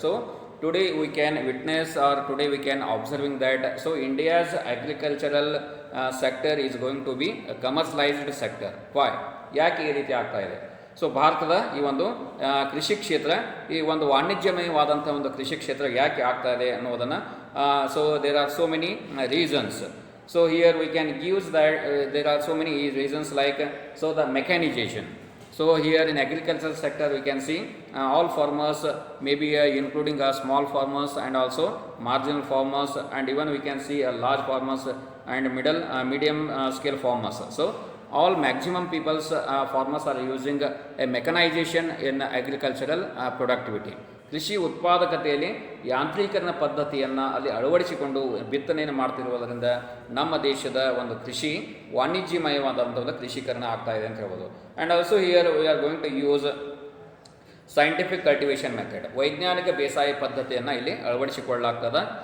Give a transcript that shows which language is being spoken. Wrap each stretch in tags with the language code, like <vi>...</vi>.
<en>So today we can witness are today we can observing that so India's agricultural sector is going to be commercialized sector.</en> <kn>Y, ಯಾಕೆ ಈ ರೀತಿ ಆಗ್ತಾ ಇದೆ? So ಭಾರತದ ಈ ಒಂದು ಕೃಷಿ ಕ್ಷೇತ್ರ, ಈ ಒಂದು ವಾಣಿಜ್ಯಮಯವಾದಂಥ ಒಂದು ಕೃಷಿ ಕ್ಷೇತ್ರ ಯಾಕೆ ಆಗ್ತಾ ಇದೆ ಅನ್ನೋದನ್ನು,</kn> <en>So there are so many reasons. So here we can use that there are so many reasons like so the mechanization. So here in agricultural sector we can see all farmers, maybe including small farmers and also marginal farmers, and even we can see large farmers and medium scale farmers. So all maximum people's farmers are using a mechanization in agricultural productivity.</en> <kn>ಕೃಷಿ ಉತ್ಪಾದಕತೆಯಲ್ಲಿ ಯಾಂತ್ರೀಕರಣ ಪದ್ಧತಿಯನ್ನು ಅಲ್ಲಿ ಅಳವಡಿಸಿಕೊಂಡು ಬಿತ್ತನೆಯನ್ನು ಮಾಡ್ತಿರುವುದರಿಂದ ನಮ್ಮ ದೇಶದ ಒಂದು ಕೃಷಿ ವಾಣಿಜ್ಯಮಯವಾದಂಥ ಒಂದು ಕೃಷಿಕರಣ ಆಗ್ತಾ ಇದೆ ಅಂತ ಹೇಳ್ಬೋದು.</kn> <en>and also here we are going to use scientific cultivation method,</en> <kn>ವೈಜ್ಞಾನಿಕ ಬೇಸಾಯ ಪದ್ಧತಿಯನ್ನು ಇಲ್ಲಿ ಅಳವಡಿಸಿಕೊಳ್ಳಲಾಗ್ತದೆ.</kn>